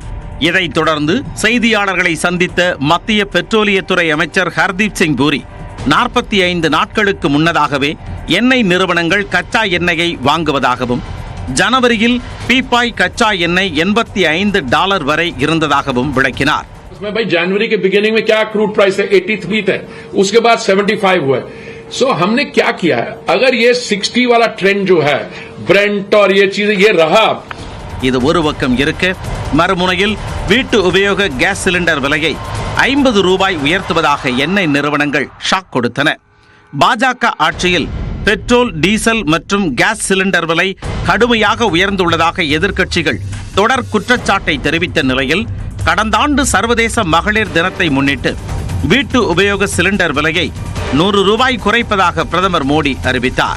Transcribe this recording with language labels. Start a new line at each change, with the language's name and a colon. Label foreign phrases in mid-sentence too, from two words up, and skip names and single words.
Tamil: இதைத் தொடர்ந்து செய்தியாளர்களை சந்தித்த மத்திய பெட்ரோலியத்துறை அமைச்சர் ஹர்தீப் சிங் பூரி 45 நாட்களுக்கு முன்னதாகவே எண்ணெய் நிறுவனங்கள் கச்சா எண்ணெயை வாங்குவதாகவும் ஜனவரியில் பீப்பாய் கச்சா எண்ணெய் $85 வரை இருந்ததாகவும் விளக்கினார்.
Hindi: भाई जनवरी के बिगिनिंग में क्या
English: crude price
Hindi: है 83 थे, उसके बाद 75 हुआ. सो हमने क्या किया है, अगर ये 60 वाला ट्रेंड जो है ब्रेंट और ये चीज ये रहा.
Tamil: இது ஒரு பக்கம் இருக்க, மறுமுனையில் வீட்டு உபயோக கேஸ் சிலிண்டர் விலையை 50 ரூபாய் உயர்த்துவதாக எண்ணெய் நிறுவனங்கள் ஷாக் கொடுத்தன. பாஜக ஆட்சியில் பெட்ரோல் டீசல் மற்றும் கேஸ் சிலிண்டர் விலை கடுமையாக உயர்ந்துள்ளதாக எதிர்க்கட்சிகள் தொடர் குற்றச்சாட்டை தெரிவித்த நிலையில் கடந்த ஆண்டு சர்வதேச மகளிர் தினத்தை முன்னிட்டு வீட்டு உபயோக சிலிண்டர் விலையை 100 ரூபாய் குறைப்பதாக பிரதமர் மோடி அறிவித்தார்.